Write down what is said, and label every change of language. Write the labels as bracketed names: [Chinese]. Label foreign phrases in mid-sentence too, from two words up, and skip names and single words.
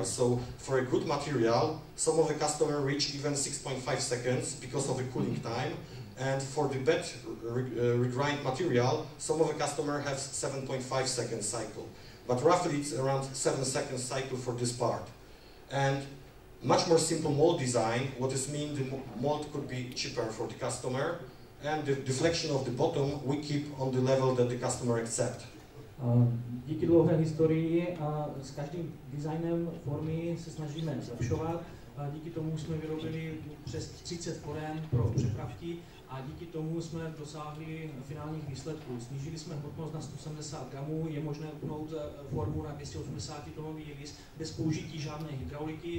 [English] So for a good material, some of the customers reach even 6.5 seconds because of the cooling time, and for the bad regrind material, some of the customers have 7.5 second cycle. But roughly it's around 7 second cycle for this part. And much more simple mold design, what is mean the mold could be cheaper for the customer, and the deflection of the bottom we keep on the level that the customer accept. [Czech] Díky dlouhé historii s každým designem formy se snažíme zlepšovat. Díky tomu jsme vyrobili přes 30 forem pro přepravky a díky tomu jsme dosáhli finálních výsledků. Snížili jsme hmotnost na 170 gramů, je možné upnout formu na 280 tonový lis bez použití žádné hydrauliky.